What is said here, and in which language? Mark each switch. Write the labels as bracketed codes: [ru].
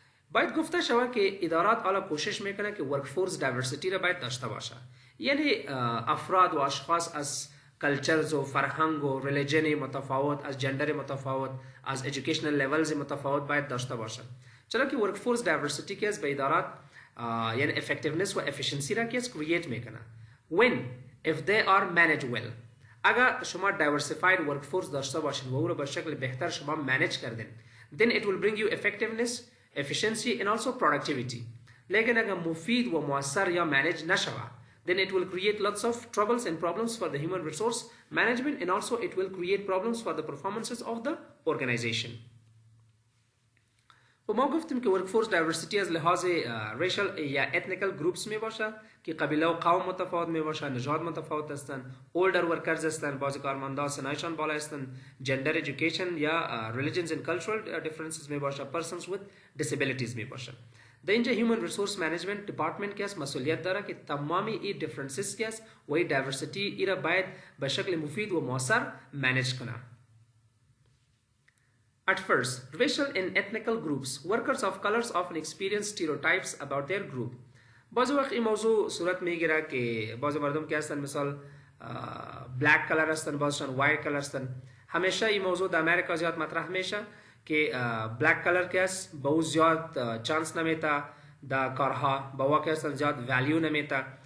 [fa] باید گفته شود که ادارات حالا کوشش میکنه که ورکفورس دایورسیتی را باید داشته باشه، یعنی افراد و اشخاص از کلچرز و فرهنگ و ریلیجن متفاوت، از جندر متفاوت، از ایژوکیشنل لیولز متفاوت باید داشته باشه. چرا که ورکفورس دایورسیتی که به ادارات یعنی افکتیونس و افیشنسی را که کرییت میکنه [en] when if they are managed well. [fa] اگر شما diversified workforce داشته باشین و او را به شکل بهتر شما manage کردین [en] then it will bring you effectiveness, efficiency and also productivity. [fa] لیکن اگر مفید و مؤثر یا [en] manage نشوه then it will create lots of troubles and problems for the human resource management and also it will create problems for the performances of the organization. [fa] و ما گفتیم که workforce diversity از لحاظ racial یا ethnical groups می باشه که قبیله و قوم متفاوت می باشه، نژاد متفاوت هستن، older workers هستن، بعضی کارمندا سنایشان بالا هستن، gender education یا [en] religions and cultural differences [fa] می باشه، [en] persons with disabilities [fa] می باشه. در اینجا هیومن ریسورس مانجمنت دیپارتمنت که است مسئولیت داره که تمامی این دیفرنسز که است و این دایورسیتی ای را باید به شکل مفید و مؤثر مانج کنه. [en] At first, racial and ethnical groups, workers of colors often experience stereotypes about their group. [fa] بعض وقت این موضوع صورت میگیره که بعض مردم که هستن مثال بلک کلر هستن، بعضشان وایت کلر هستن. همیشه این موضوع در امریکا زیاد مطرح میشه که بلک کلر که است به او زیاد چانس نمیته در کارها، به او که هستن زیاد ولیو نمیته.